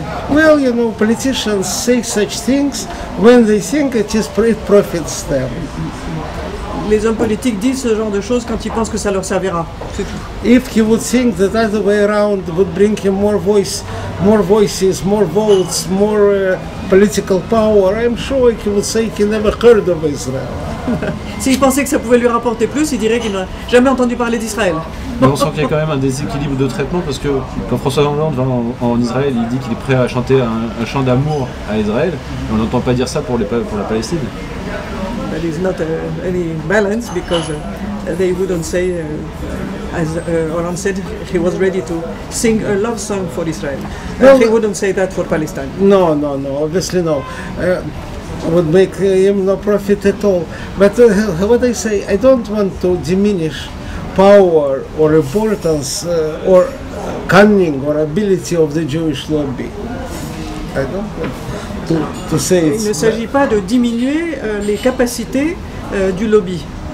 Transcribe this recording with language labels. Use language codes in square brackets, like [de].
[en] Well, you know, politicians say such things when they think it profits them. [fr] Les hommes politiques disent ce genre de choses quand ils pensent que ça leur servira. C'est tout. [en] If he would think that other way around would bring him more voices, more votes, more political power, I'm sure he would say he never heard of Israel. [fr] S'il pensait que ça pouvait lui rapporter plus, il dirait qu'il n'a jamais entendu parler d'Israël. Mais on sent qu'il y a quand même un déséquilibre de traitement parce que quand François Hollande va en Israël, il dit qu'il est prêt à chanter un chant d'amour à Israël. Et on n'entend pas dire ça pour la Palestine. [en] There is not any balance because they wouldn't say, as Hollande said, he was ready to sing a love song for Israel. Well, he wouldn't say that for Palestine. No, obviously no. Would make him no profit at all. But what I say, I don't want to diminish power or importance or cunning or ability of the Jewish lobby. I don't want to say [fr] Il ne s'agit pas de diminuer les capacités du lobby.